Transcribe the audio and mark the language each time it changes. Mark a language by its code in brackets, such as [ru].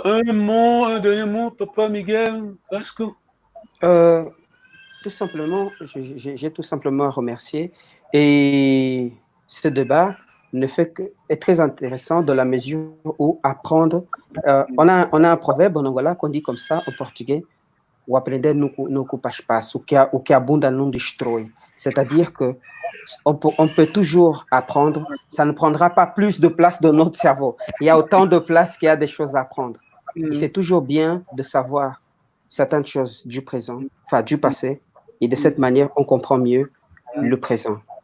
[fr] Un dernier mot, Papa Miguel Vasco. Tout simplement, j'ai tout simplement remercié. Et ce débat est très intéressant dans la mesure où apprendre. On a un proverbe en Angola qu'on dit comme ça en portugais. [pt] O aprender no ocupa espaço, o que abunda não destrói. [fr] C'est-à-dire qu'on peut toujours apprendre, ça ne prendra pas plus de place dans notre cerveau. Il y a autant de place qu'il y a des choses à apprendre. Et c'est toujours bien de savoir certaines choses du présent, enfin du passé, et de cette manière, on comprend mieux le présent.